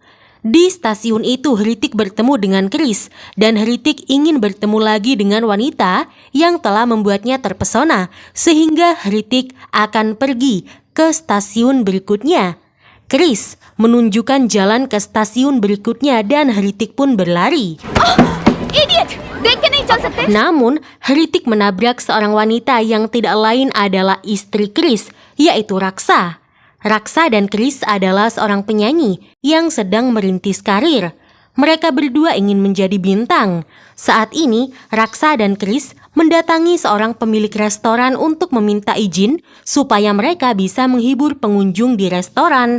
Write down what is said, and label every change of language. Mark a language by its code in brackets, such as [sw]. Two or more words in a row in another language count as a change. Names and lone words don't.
[id] Di stasiun itu Hrithik bertemu dengan Krish dan Hrithik ingin bertemu lagi dengan wanita yang telah membuatnya terpesona sehingga Hrithik akan pergi ke stasiun berikutnya. Krish menunjukkan jalan ke stasiun berikutnya dan Hrithik pun berlari. Idiot! [hi] देख के नहीं चल सकते? [id] Namun, Hrithik menabrak seorang wanita yang tidak lain adalah istri Krish, yaitu Raksa. Raksa dan Krish adalah seorang penyanyi yang sedang merintis karir. Mereka berdua ingin menjadi bintang. Saat ini, Raksa dan Krish mendatangi seorang pemilik restoran untuk meminta izin supaya mereka bisa menghibur pengunjung di restoran.